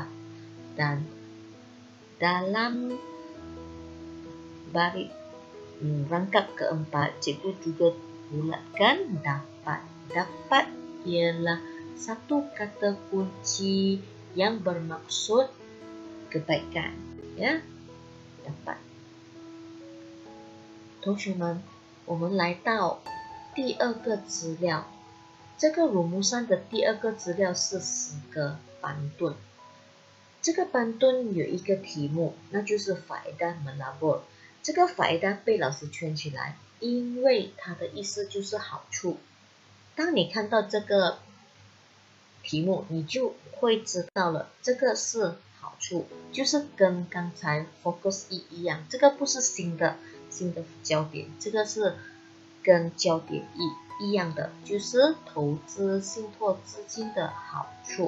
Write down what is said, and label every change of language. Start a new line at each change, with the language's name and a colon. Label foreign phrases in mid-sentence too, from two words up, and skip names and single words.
Malay: Dan dalam baris rangkap keempat, cikgu juga bulatkan dapat. Dapat ialah satu kata kunci yang bermaksud kebaikan, ya. Dapat.
Chinese: 同学们，我们来到第2个资料， 这个 rumusan 的第二个资料是10个板盾。这个板盾有一个题目，那就是
Malay: faedah melabur。
Chinese: 这个 faedah 被老师圈起来，因为它的意思就是好处。当你看到这个题目，你就会知道了，这个是好处，就是跟刚才 focus 一样，这个不是新的焦点，这个是跟焦点一样的，就是投资信托资金的好处。